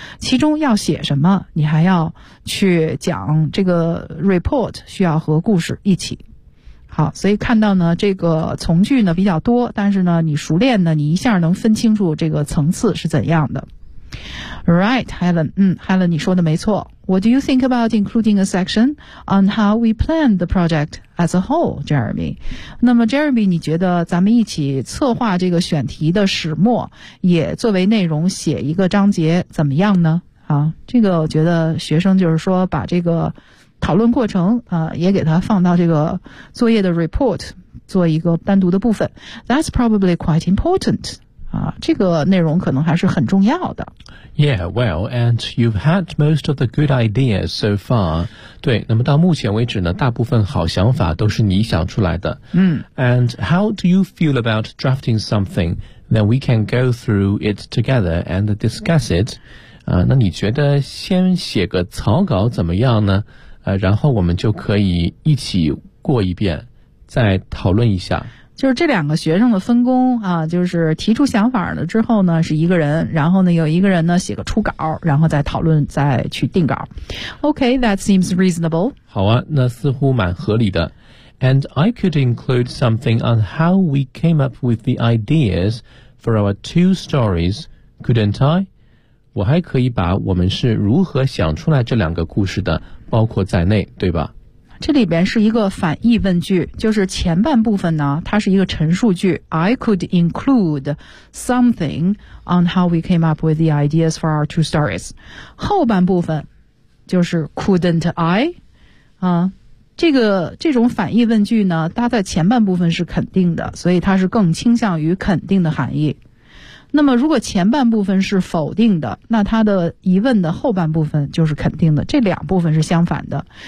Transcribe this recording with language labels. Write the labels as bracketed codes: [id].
[zh] 其中要写什么，你还要去讲这个 report 需要和故事一起。好，所以看到呢这个从句呢比较多，但是呢你熟练呢你一下能分清楚这个层次是怎样的。 [en] Right, Helen. [zh] 嗯 ,Helen, 你说的没错。 [en] What do you think about including a section on how we planned the project as a whole, Jeremy? [zh] 那么 Jeremy, 你觉得咱们一起策划这个选题的始末也作为内容写一个章节怎么样呢？啊，这个我觉得学生就是说把这个讨论过程啊，也给它放到这个作业的 report 做一个单独的部分。 [en] That's probably quite important. [zh] 这个内容可能还是很重要的。 [en] Yeah, well, and you've had most of the good ideas so far. [zh] 对，那么到目前为止呢，大部分好想法都是你想出来的。嗯。 [en] And how do you feel about drafting something? Then we can go through it together and discuss it. [zh] 那你觉得先写个草稿怎么样呢？然后我们就可以一起过一遍，再讨论一下。就是这两个学生的分工啊，就是提出想法了之后呢是一个人，然后呢有一个人呢写个初稿，然后再讨论再去定稿。 [en] OK, that seems reasonable. [zh] 好啊，那似乎蛮合理的。 [en] And I could include something on how we came up with the ideas for our two stories, couldn't I? [zh] 我还可以把我们是如何想出来这两个故事的包括在内，对吧？这里边是一个反义问句，就是前半部分呢它是一个陈述句。 [en] I could include something on how we came up with the ideas for our two stories. [zh] 后半部分就是 [en] couldn't I? [zh] 这种反义问句呢它在前半部分是肯定的，所以它是更倾向于肯定的含义。那么如果前半部分是否定的，那他的疑问的后半部分就是肯定的，这两部分是相反的。